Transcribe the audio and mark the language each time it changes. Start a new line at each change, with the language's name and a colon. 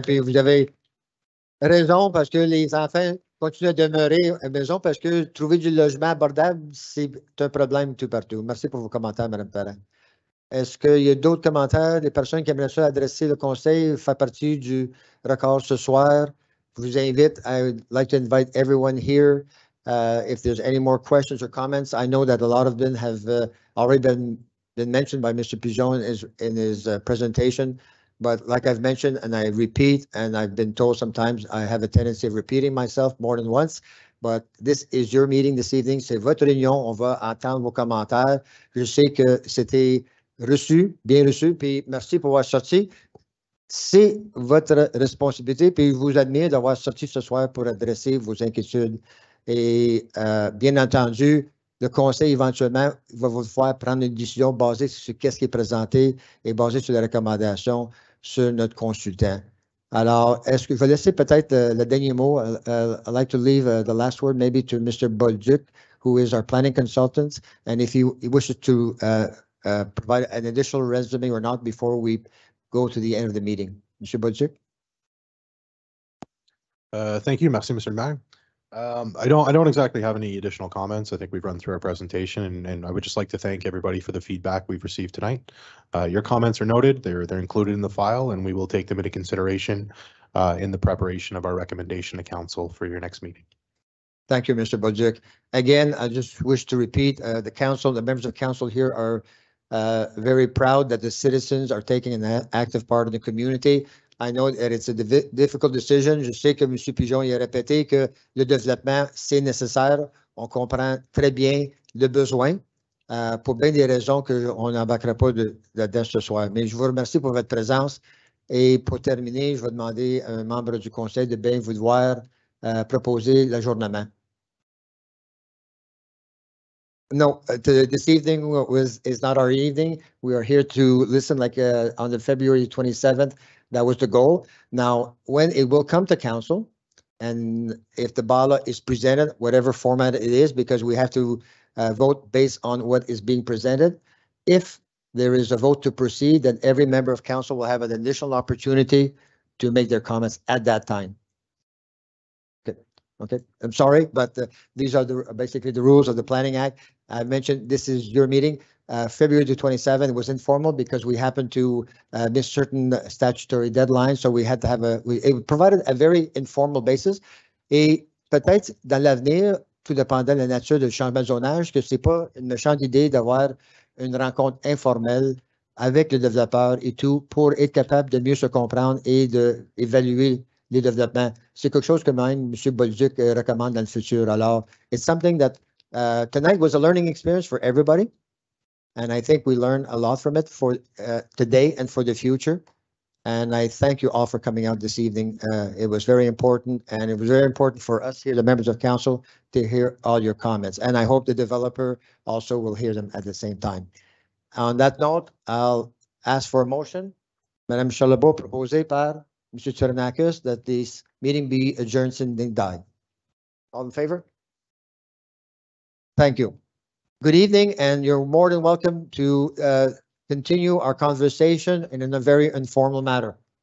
French: Puis vous avez raison parce que les enfants continuent à demeurer à la maison parce que trouver du logement abordable, c'est un problème tout partout. Merci pour vos commentaires, Mme Parent. Est-ce qu'il y a d'autres commentaires, des personnes qui aimeraient ça adresser le conseil, faire partie du record ce soir? je vous invite,
English: I would like to invite everyone here. If there's any more questions or comments, I know that a lot of them have already been mentioned by Mr. Pigeon in his presentation. But like I've mentioned, and I repeat, and I've been told sometimes I have a tendency of repeating myself more than once, but this is your meeting this evening.
French: C'est votre réunion. On va entendre vos commentaires. Je sais que c'était reçu, bien reçu, puis merci pour avoir sorti. C'est votre responsabilité, puis je vous admire d'avoir sorti ce soir pour adresser vos inquiétudes. Et bien entendu, le conseil éventuellement va vous faire prendre une décision basée sur ce qui est présenté et basée sur les recommandations sur notre consultant. Alors, est-ce que je vais laisser peut-être le dernier mot?
English: I'd like to leave the last word maybe to Mr. Bolduc, who is our planning consultant, and if he wishes to provide an additional resume or not before we go to the end of the meeting. Mr. Bolduc? Thank you.
French: Merci,
English: Mr. Mayor. I don't exactly have any additional comments. I think we've run through our presentation, and I would just like to thank everybody for the feedback we've received tonight. Your comments are noted. They're included in the file, and we will take them into consideration in the preparation of our recommendation to council for your next meeting. Thank you, Mr. Bolduc. Again, I just wish to repeat, the council, the members of council here are very proud that the citizens are taking an active part in the community. I know that it's a difficult decision.
French: Je sais que M. Pigeon a répété que le développement, c'est nécessaire. On comprend très bien le besoin pour bien des raisons qu'on n'embarquera pas là-dedans ce soir. Mais je vous remercie pour votre présence. Et pour terminer, je vais demander à un membre du conseil de bien vouloir proposer l'ajournement.
English: No, this evening is not our evening. We are here to listen like on the February 27th. That was the goal. Now, when it will come to council, and if the bylaw is presented, whatever format it is, because we have to vote based on what is being presented. If there is a vote to proceed, then every member of council will have an additional opportunity to make their comments at that time. Okay, I'm sorry, but these are basically the rules of the Planning Act. I mentioned this is your meeting. February the 27th was informal because we happened to miss certain statutory deadlines. So we had to have it provided a very informal basis.
French: Et peut-être dans l'avenir, tout dépendant de la nature du changement de zonage, que c'est pas une méchante idée d'avoir une rencontre informelle avec le développeur et tout pour être capable de mieux se comprendre et d'évaluer les développements. C'est quelque chose que même M. Bolduc recommande dans le futur.
English: Alors, it's something that tonight was a learning experience for everybody. And I think we learned a lot from it for today and for the future. And I thank you all for coming out this evening. It was very important, and it was very important for us here, the members of council, to hear all your comments. And I hope the developer also will hear them at the same time. On that note, I'll ask for a motion.
French: Madame Chalabot, proposé par Mr.
English: Tsouranakas, that this meeting be adjourned and died. All in favor? Thank you. Good evening, and you're more than welcome to continue our conversation in a very informal manner.